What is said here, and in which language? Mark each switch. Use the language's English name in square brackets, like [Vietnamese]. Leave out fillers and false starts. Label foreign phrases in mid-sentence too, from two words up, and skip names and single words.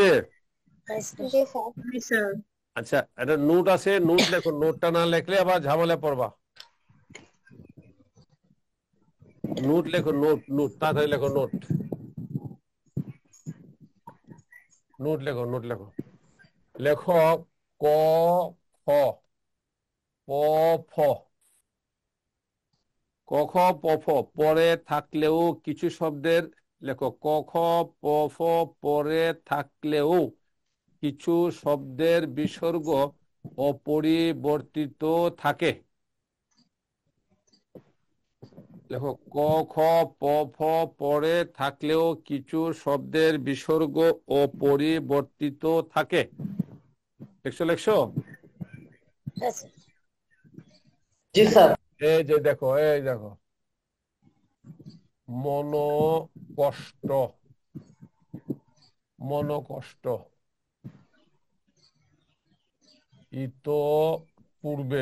[Bangla] জি স্যার। আচ্ছা, একটা নোট আছে, নোট লেখো। নোটটা না লেখলে আবার ঝামেলা পড়বা। নোট লেখো, নোট তাড়াতাড়ি লেখো। নোট লেখো। লেখো ক, খ, প, ফ। ক, খ, প, ফ পরে থাকলেও কিছু শব্দের, লেখো ক, খ, প, ফ পরে থাকলেও কিছু শব্দের বিসর্গ অপরিবর্তিত থাকে। লেখো ক, খ, প, ফ পরে থাকলেও কিছু শব্দের বিসর্গ অপরিবর্তিত থাকে। লেখছো? জি স্যার। এই দেখো মনোকষ্ট, ইতপূর্বে।